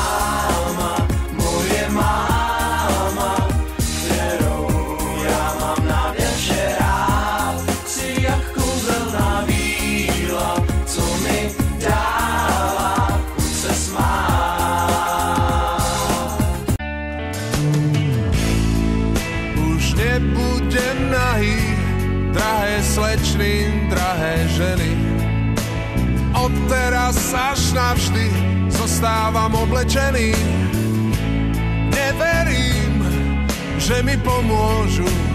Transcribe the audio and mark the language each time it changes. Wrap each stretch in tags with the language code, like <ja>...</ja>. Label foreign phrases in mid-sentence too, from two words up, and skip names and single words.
<cs>máma, kterou já mám na větše rád, jsi jak kouzelná víla, co mi dává chuť se smát. Už nebude nahý, drahé slečny, drahé ženy.</cs> <sk>Od teraz až navždy zostávam oblečený. Neverím, že mi pomôžu.</sk>